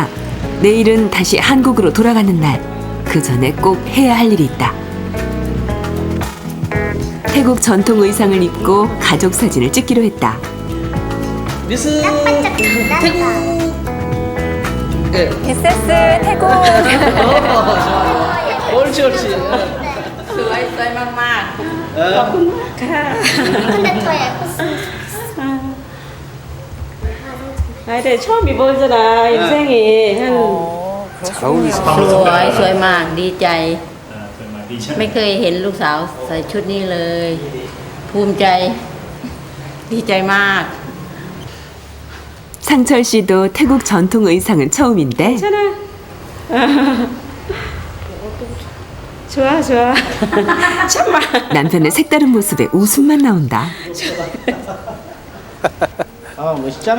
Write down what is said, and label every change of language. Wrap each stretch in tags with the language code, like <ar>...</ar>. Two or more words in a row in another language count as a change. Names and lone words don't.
<ko>내일은 다시 한국으로 돌아가는 날. 그 전에 꼭 해야 할 일이 있다. 태국 전통 의상을 입고 가족 사진을 찍기로 했다. 미스 태국. 미세스 태국. 옳지.</ko> <th>สวยมาก ขอบคุณมากค่ะ</th> <ko>근데 더 예뻤어. 근데 처음이보잖아 인생이 한</ko> <th>ๆสวยมากดีใจไม่เคยเห็นลูกสาวใส่ชุดนี้เลย ภูมิใจ ดีใจมาก</th> <ko>상철 씨도 태국 전통 의상은 처음인데 괜찮아. 좋아, 좋아. 참아. 남편의 색다른 모습에 웃음만 나온다. 아 멋있잖아.</ko>